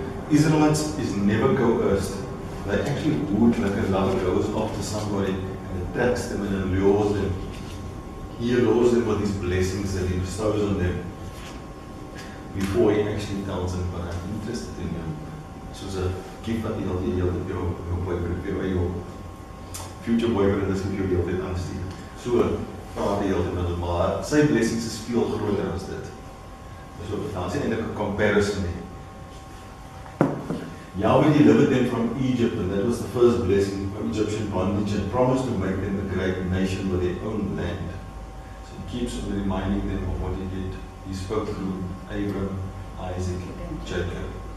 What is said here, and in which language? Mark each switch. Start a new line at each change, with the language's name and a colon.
English: Israelites is never coerced. They actually would, like a lover goes after somebody and attacks them and allures them. He allures them with his blessings that he bestows on them before he actually tells them, but I'm interested in you.
Afrikaans: Soos 'n gift wat jy al die hele jou boyfriend, jou
English: future boyfriend
Afrikaans: is vir jou die hele tyd aanstuur. So praat die hele tyd met hom, maar sy blessings is veel groter as dit. So daar is eintlik 'n comparison nie.
English: Yahweh delivered them from Egypt, and that was the first blessing from Egyptian bondage, and promised to make them a great nation with their own land. So he keeps on reminding them of what he did. He spoke through Abraham, Isaac, Jacob.